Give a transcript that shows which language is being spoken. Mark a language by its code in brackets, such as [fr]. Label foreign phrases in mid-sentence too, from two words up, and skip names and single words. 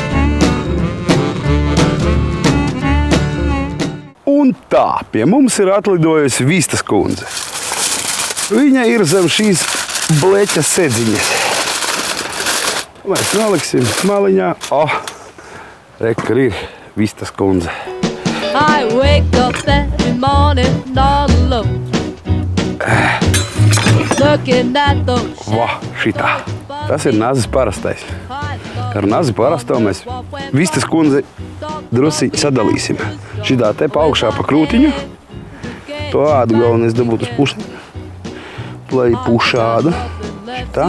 [lv] Un tā, pie mums ir atlidojusi vistas kundze. Viņa ir zem šīs bleķa sedziņas. Mēs noliksim maliņā. Re, kur ir vistas kundze. [en] I wake up every morning all alone. Looking at those [lv] Šitā. Tas ir nazis parastais. Ar nazi parasto mēs vistas kundzi drusiņi sadalīsim. Šitā te pa augšā pa krūtiņu. To ādu galvenais dabūt uz pusi. Lai pušādu. Šitā.